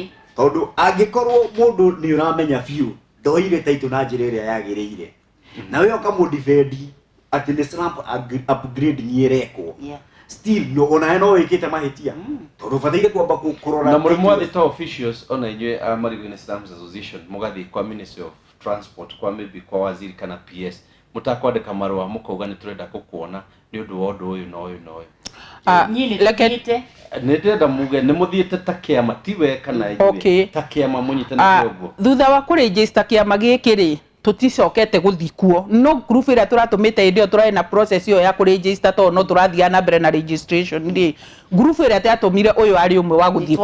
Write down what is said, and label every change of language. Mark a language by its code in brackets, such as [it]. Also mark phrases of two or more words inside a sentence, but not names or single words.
[ki] tondũ angĩkorwo mũndũ nĩ ũramenya biũ ndoire taitũ na njĩra ĩrĩa yagĩrĩire na we ũkamũdifendi atĩ nĩ [en] slump upgrading [ki] ĩrekwo [en] Yeah. [ki] still ona no wĩkĩte mahĩtia tondũ bataire kwamba kũrora na muri mwathita officials ona inywe Marigũ Slums Association mugathie kwa Ministry of Transport kwa maybe kwa waziri kana PS mutakwandika marua mukauga ni turenda kukuona ni undu wa undu uyu na uyu na uyu Niĩ Reke- nĩtũthiĩte. ni ndenda muge ni muthiete ta kiama tiwe kana [en] Okay. [ki] ta kiama munyitanite uguo Thutha wa kuregister kiama gĩkĩ rĩ tuticokete guthikuo no group ĩrĩa tũratũmĩte hĩndĩ ĩyo tũrarĩ na process ĩyo ya kũregister tondũ no tũrathiaga na mbere na registration rĩ group ĩrĩa twatũmire ũyũ arĩ ũmwe wa gũthikwo